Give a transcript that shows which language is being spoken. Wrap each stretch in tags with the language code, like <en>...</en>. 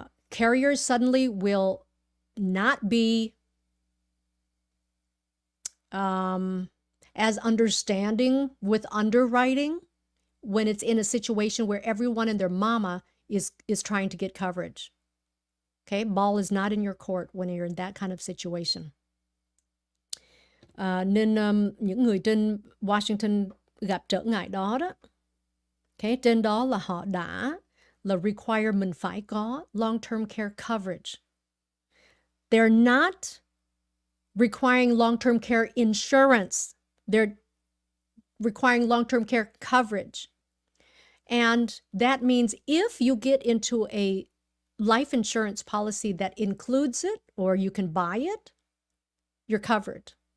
<en>Carriers suddenly will not be as understanding with underwriting when it's in a situation where everyone and their mama is trying to get coverage. Okay, ball is not in your court when you're in that kind of situation.</en> <vi>Nên những người trên Washington gặp trở ngại đó đó. Okay, trên đó là họ đã require mình phải có long-term care coverage.</vi> <en>They're not requiring long-term care insurance. They're requiring long-term care coverage. And that means if you get into a life insurance policy that includes it, or you can buy it, you're covered.</en>